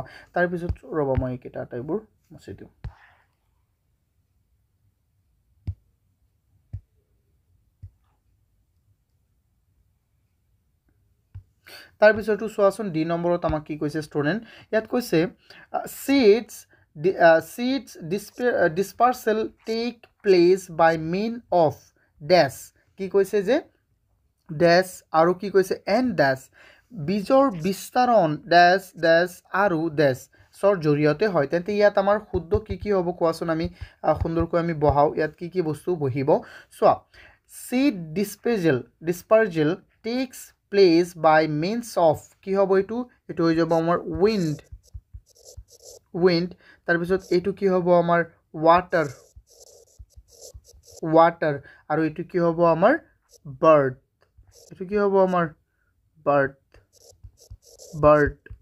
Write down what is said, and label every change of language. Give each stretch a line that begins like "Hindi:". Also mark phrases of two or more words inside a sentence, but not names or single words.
Assamese: তাৰপিছত ৰ'বা মই এইকেইটা আটাইবোৰ মুছি দিওঁ। তাৰপিছতো চোৱাচোন ডি নম্বৰত আমাক কি কৈছে ষ্টুডেণ্ট, ইয়াত কৈছে
English: seeds dispersal take place by mean of dash।
Assamese: কি কৈছে যে ডেছ আৰু কি কৈছে এন ডেছ, বীজৰ বিস্তাৰণ ডেছ আৰু ডেছৰ জৰিয়তে হয়। তেন্তে ইয়াত আমাৰ শুদ্ধ কি হ'ব কোৱাচোন, আমি সুন্দৰকৈ আমি বহাওঁ। ইয়াত কি বস্তু বহিব, চোৱা
English: seed dispersal takes place by means of
Assamese: কি হ'ব, এইটো হৈ যাব আমাৰ উইণ্ড। তাৰপিছত এইটো কি হ'ব আমাৰ ৱাটাৰ, আৰু এইটো কি হ'ব আমাৰ বাৰ্ড। এইটো কি হ'ব আমাৰ বাৰ্ড।